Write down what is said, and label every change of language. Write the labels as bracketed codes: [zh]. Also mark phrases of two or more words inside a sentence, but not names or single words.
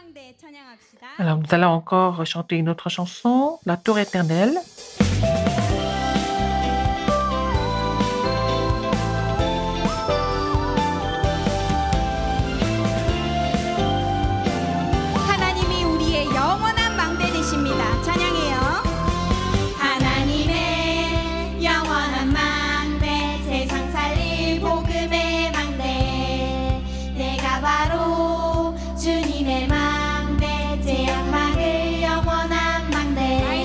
[fr] Alors, nous allons encore chanter une autre chanson, La Tour éternelle. [ko] 하나님이 우리의 영원한 망대 되십니다. 찬양해요. 하나님의 영원한 망대 세상 살릴 복음의 망대 내가 바로 주님의 망대 죄악 막을 영원한 망대